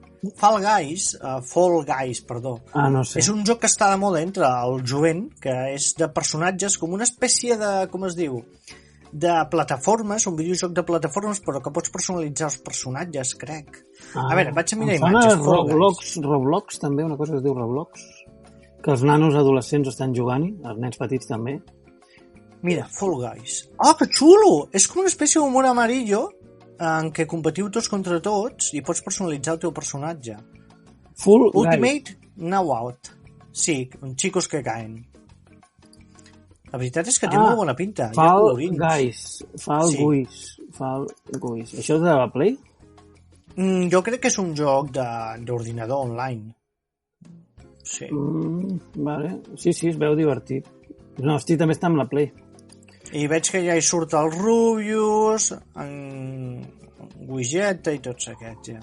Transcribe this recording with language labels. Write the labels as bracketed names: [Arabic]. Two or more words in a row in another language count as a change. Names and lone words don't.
[Catalan] Fall Guys, perdó. Ah, no sé. És un joc que està de moda entre el jovent, que és de personatges com una espècie de, com es diu, de plataformes, un videojoc de plataformes, però que pots personalitzar els personatges, crec. A veure, vaig a mirar em sona imatges. Fall Guys. Roblox, també, una cosa que es diu Roblox. Que els nanos adolescents estan jugant-hi, els nens petits també. Mira, Fall Guys. Oh, que xulo! És com una espècie d' [Spanish] humor amarillo [Catalan] en què competiu tots contra tots i pots personalitzar el teu personatge. Full Guys. [English] Ultimate Now Out. [Spanish] Sí, xicos que caen. [Catalan] La veritat és que té molt bona pinta. Hi ha Fall colorins. Guys. Fall Sí. Guys. Això és de la Play? Jo crec que és un joc d'ordinador online. Sí. Vale. Sí, es veu divertit. No, hosti, també està amb la Play. I veig que ja hi surt el Rubius, en Guigeta i tots aquests, ja.